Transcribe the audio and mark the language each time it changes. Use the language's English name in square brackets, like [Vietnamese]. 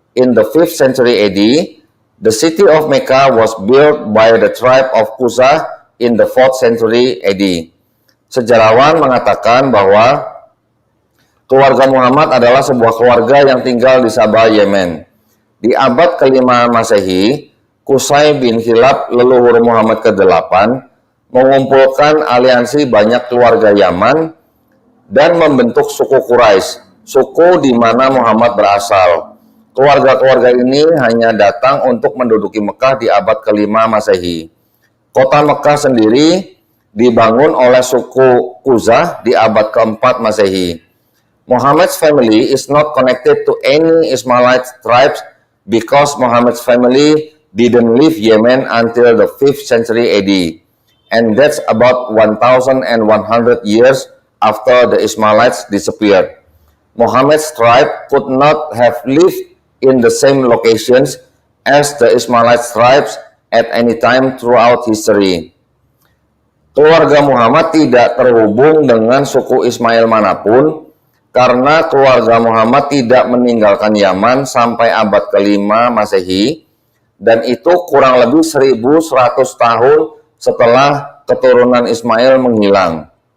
[English] in the 5th century AD, the city of Mecca was built by the tribe of Quzah in the 4th century AD. [Indonesian] Sejarawan mengatakan bahwa keluarga Muhammad adalah sebuah keluarga yang tinggal di Sabah, Yemen. Di abad ke-5 Masehi, Qusay bin Kilab, leluhur Muhammad ke-8, mengumpulkan aliansi banyak keluarga Yaman dan membentuk suku Quraisy, suku di mana Muhammad berasal. Keluarga-keluarga ini hanya datang untuk menduduki Mekah di abad ke-5 Masehi. Kota Mekah sendiri dibangun oleh suku Quzah di abad ke-4 Masehi. [English] Muhammad's family is not connected to any Ismailite tribes because Muhammad's family didn't leave Yemen until the 5th century AD, and that's about 1,100 years after the Ismailites disappeared. Muhammad's tribe could not have lived in the same locations as the Ismailite tribes at any time throughout history. [Indonesian] Keluarga Muhammad tidak terhubung dengan suku Ismail manapun, karena keluarga Muhammad tidak meninggalkan Yaman sampai abad ke-5 Masehi, dan itu kurang lebih 1.100 tahun setelah keturunan Ismail menghilang.